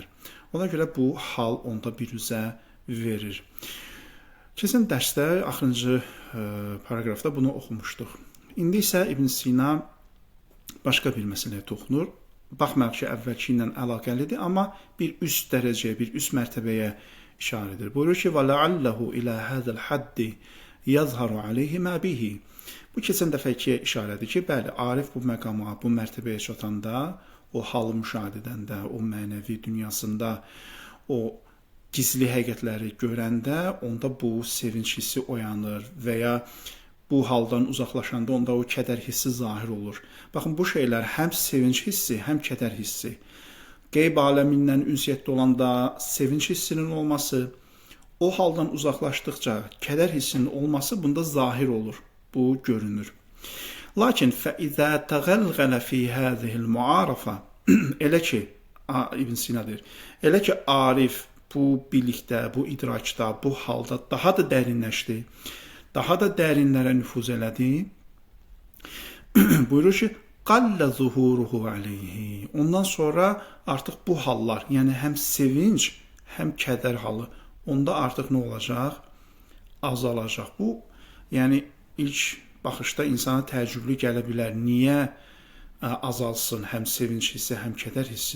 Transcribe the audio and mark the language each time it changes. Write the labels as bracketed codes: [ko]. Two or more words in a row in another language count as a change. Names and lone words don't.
[az] Ona görə bu hal onda bir üzə verir. Keçən dərsdə, axırıncı paragrafda bunu oxumuşduq. İndi isə İbn Sina başqa bir məsələyə toxunur. Baxmayaq ki, əvvəlki ilə əlaqəlidir, amma bir üst dərəcəyə, bir üst mərtəbəyə işarə edir. Buyurur ki, [ar] وَلَعَلَّهُ إِلَى هَذَا الْحَدِّ يَظْهَرُ عَلَيْهِ مَا بِهِ. [az] Bu keçən dəfəkiyə işarədir ki, bəli, Arif bu məqama, bu mərtəbəyə çatanda, o halı müşahidə edəndə, o mənəvi dünyasında, o gizli həqiqətləri görəndə, onda bu sevinç hissi oyanır və ya bu haldan uzaqlaşanda onda o kədər hissi zahir olur. Baxın, bu şeylər həm sevinç hissi, həm kədər hissi. Qeyb aləmindən ünsiyyətdə olanda sevinç hissinin olması, o haldan uzaqlaşdıqca kədər hissinin olması bunda zahir olur. Bu görünür. Lakin [ar] فَإِذَا تَغَلْغَلَ فِي هَذِهِ الْمُعَارَفَةِ [az] elə ki, İbn Sina deyir, elə ki Arif bu bilikdə, bu idrakda, bu halda daha da dərinləşdi, daha da dərinlərə nüfuz elədi, buyurur ki, [ar] قَلَّ ظُهُورُهُ عَلَيْهِ. [az] Ondan sonra artıq bu hallar, yəni həm sevinç, həm kədər halı, onda artıq nə olacaq? Azalacaq. Bu, yəni İlk baxışda insana təəccüblü gələ bilər. Niyə azalsın həm sevinç hissi, həm kədər hissi?